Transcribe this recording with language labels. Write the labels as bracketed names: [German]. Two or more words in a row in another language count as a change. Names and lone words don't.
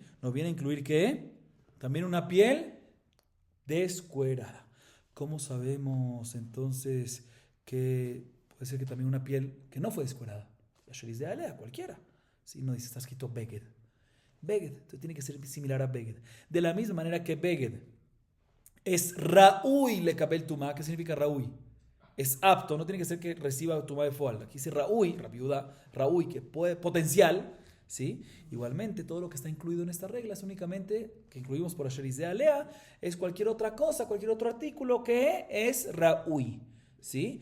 [Spanish] Nos viene a incluir que también una piel descuerada. ¿Cómo sabemos entonces que puede ser que también una piel que no fue descuerada? La [Hebrew] שיזה עליה, [Spanish] cualquiera. ¿Sí? No dice, está escrito beged. Beged, entonces tiene que ser similar a beged. De la misma manera que beged es [Hebrew] ראוי לקבל טומאה. [Spanish] ¿Qué significa ra'ui? Es apto, no tiene que ser que reciba tumá de foal. Aquí dice ra'ui, Rabbi Yehuda, ra'ui, que puede, potencial, ¿sí? Igualmente, todo lo que está incluido en esta regla es únicamente, que incluimos por [Hebrew] שיזה עליה, [Spanish] es cualquier otra cosa, cualquier otro artículo que es ra'ui, ¿sí?